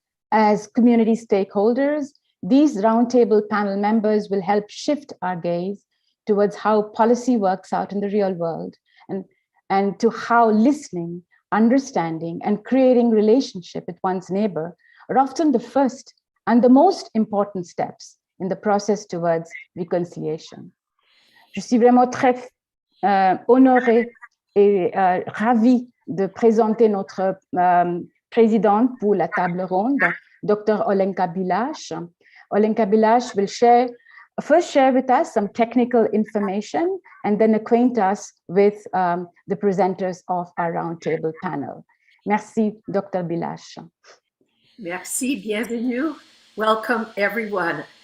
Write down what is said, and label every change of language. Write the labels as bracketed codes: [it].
[en] As community stakeholders, these roundtable panel members will help shift our gaze towards how policy works out in the real world and to how listening, understanding, and creating relationship with one's neighbor are often the first and the most important steps in the process towards reconciliation. [fr] Je suis vraiment très honorée et ravie de présenter notre présidente pour la table ronde, Dr. Olenka Bilash. [en] Olenka Bilash will first share with us some technical information and then acquaint us with the presenters of our roundtable panel. [fr] Merci, Dr. Bilash. Merci, bienvenue. [en] Welcome, everyone.